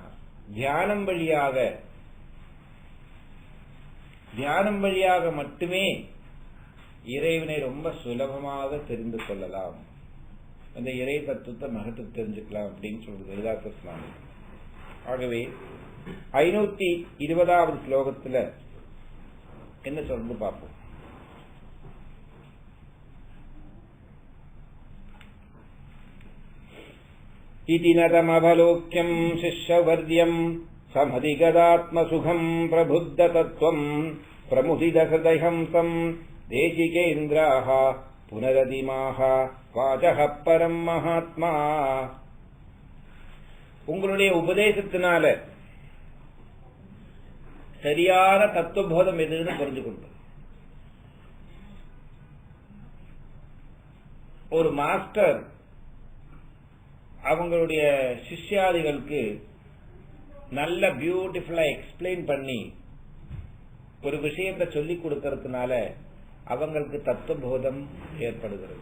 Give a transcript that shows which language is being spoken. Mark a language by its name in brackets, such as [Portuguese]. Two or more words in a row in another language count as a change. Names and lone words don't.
[Tamil] தியானம் வழியாக மட்டுமே இறைவனை ரொம்ப சுலபமாக தெரிந்து கொள்ளலாம், அந்த இறை தத்துவத்தை மகத்துவம் தெரிஞ்சுக்கலாம் அப்படின்னு சொல்றது வேதாந்த சுவாமி. ஆகவே 520வது ஸ்லோகத்துல என்ன சொல்றது பார்ப்போம். [Sanskrit] इति नरमवलोक्यं शिष्यवर्यं समधिगदात्मसुखं प्रबुद्धतत्त्वं प्रमुदितहृदयहंसं देशिकेन्द्राः पुनरदिमाः वाचः परं महात्मा. [Tamil] உங்களுடைய உபதேசத்தினால சரியான தத்துவபோதம் எதுன்னு புரிஞ்சுக்கொண்டு, ஒரு மாஸ்டர் அவங்களுடைய சிஷ்யாதிகளுக்கு நல்ல [English] beautifulla explain [Tamil] பண்ணி ஒரு விஷயத்தை சொல்லி கொடுக்கறதுனால அவங்களுக்கு தத்துவபோதம் ஏற்படுகிறது.